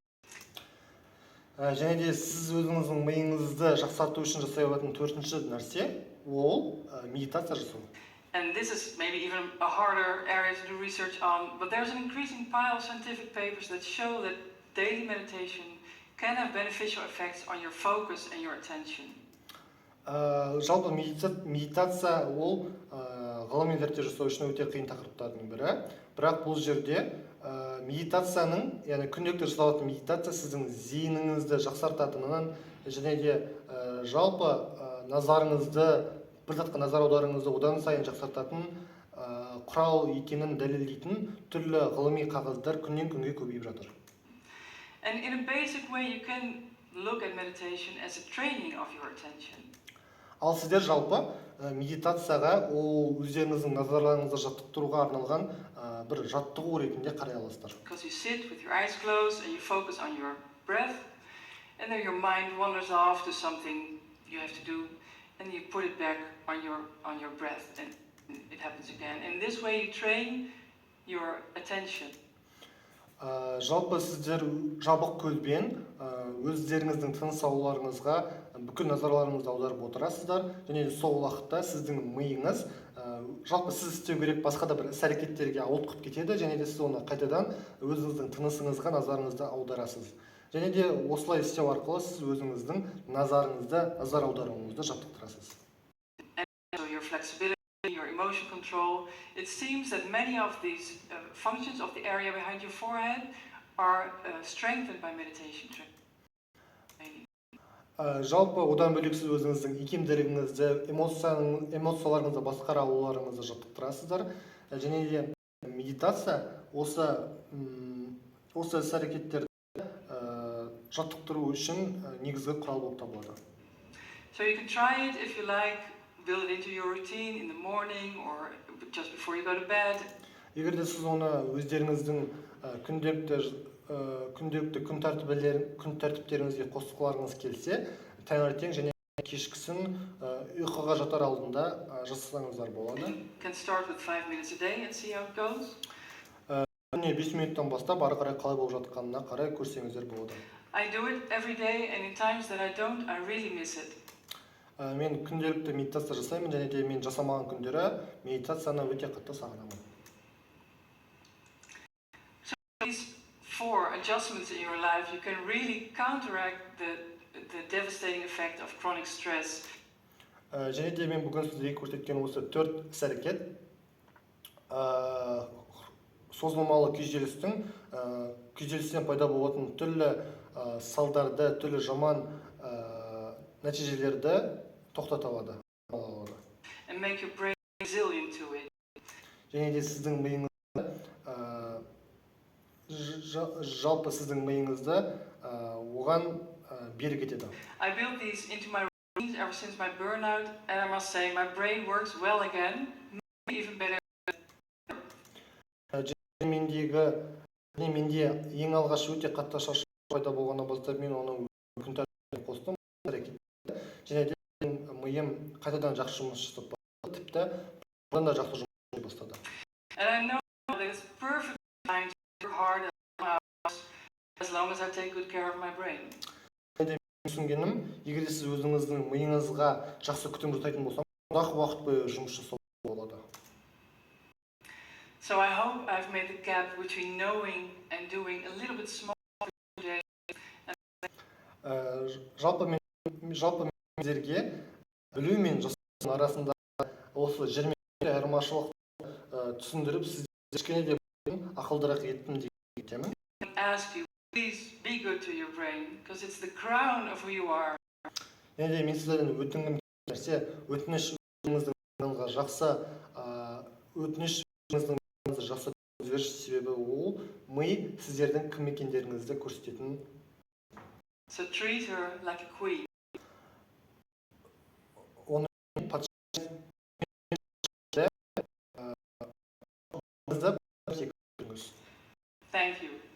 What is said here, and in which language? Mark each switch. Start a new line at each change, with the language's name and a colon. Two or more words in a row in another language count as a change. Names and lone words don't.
Kazakh: Және де сіз өзіңіздің миыңызды жақсарту үшін жасай алатын төртінші нәрсе ол медитация жасау.
English: And this is maybe even a harder area to do research on, but there's an increasing pile of scientific papers that show that daily meditation can have beneficial effects on your focus and your attention.
Kazakh: Жалпы медитация ол ғылыми зерттеу жасау үшін өте қиын тақырыптардың бірі. Бірақ бұл жерде медитацияның, яғни күнделікті жасалатын медитация сіздің зейініңізді жақсартатынын және де жалпы назарыңызды, бір затқа назар аударыңызды одан сайын жақсартатын құрал екенін дәлелдейтін түрлі ғылыми қағаздар күннен күнге көбейіп жатыр.
English: And in a basic way, you can look at meditation as a training of your attention.
Kazakh: Ал сіздер жалпы медитацияға ол өздеріңіздің назарларыңызды жаттықтыруға арналған бір жаттығу ретінде қарай аласыздар.
English: Because you sit with your eyes closed and you focus on your breath, and then your mind wanders off to something you have to do, and you put it back on your breath, and it happens again. In this way, you train your attention.
Kazakh: Жалпы сіздер жабық көзбен өздеріңіздің тыныс алуларыңызға бүкіл назарларыңызды аударып отырасыздар, және сол уақытта сіздің миыңыз жалпы сіз істеу керек басқа да бір іс-әрекеттерге ауытқып кетеді, және де сіз оны қайтадан өзіңіздің тынысыңызға назарыңызды аударасыз. Және де осылай істеу арқылы сіз өзіңіздің назар аударуыңызды жаттықтырасыз.
English: So your flexibility, your emotion control, it seems that many of these functions of the area behind your forehead are strengthened by meditation training.
Kazakh: Жалпы одан бөлек сіз өзіңіздің икемділігіңізді, эмоцияларыңызды басқара алуларыңызды жаттықтырасыздар. Және де медитация осы осы іс-әрекеттерді жаттықтыру үшін негізгі құрал болып табылады.
English: So you can try it if you like, build it into your routine in the morning or just before you go to bed.
Kazakh: Егер де сіз оны өздеріңіздің күнделікті күн тәртіптеріңізге қосқыларыңыз келсе, таңертең және кешкісін ұйқыға жатар алдында жасасаңыздар болады.
English: You can start with 5 minutes a day and see how it goes.
Kazakh: Күніне 5 минуттан бастап ары қарай қалай болып жатқанына қарай көрсеңіздер болады.
English: I do it every day, and in times that I don't, I really miss it.
Kazakh: Мен күнделікті медитация жасаймын, және де мен жасамаған күндері медитацияны өте қатты сағынамын.
English: So these 4 adjustments in your life, you can really counteract the devastating effect of chronic stress.
Kazakh: Және де мен бүгін сіздерге көрсеткен осы 4 іс-әрекет созылмалы күйзелістен пайда болатын түрлі салдарды, түрлі жаман нәтижелерді тоқтата алады.
English: And make your brain resilient to it.
Kazakh: Және де сіздің миыңызды, жалпы сіздің миыңызды оған берік етеді.
English: I built these into my routines ever since my burnout, and I must say my brain works well again, maybe even better.
Kazakh: Менде ең алғаш өте қатты шаршау пайда болғаннан бастап мен оны күн тәртібіне қостым, және де миым қайтадан жақсы жұмыс жасап бастады, тіпті бұдан да жақсы жұмыс жасай бастады.
English: And I know that it's perfectly fine to work hard as long as I take good care of my brain.
Kazakh: Түсінгенім, егер сіз өзіңіздің миыңызға жақсы күтім жасайтын болсаңыз, ұзақ уақыт бойы жұмыс жасауға болады.
English: So I hope I've made the gap between knowing and doing a little bit smaller today.
Kazakh: Жалпы сіздерге білу мен жасау арасында осы жермен айырмашылықты түсіндіріп, сіздерге кішкене де ақылдырақ еттім деп айтамын.
English: Ask you, please be good to your brain, because it's the crown of who you are.
Kazakh: Және де мен сіздерден өтінгім нәрсе, өтінішіңіздің жақсы өзгеріс, себебі ол ми сіздердің кім екендеріңізді көрсететін.
English: So treat her like a queen.
Kazakh: Оны
English: Thank you.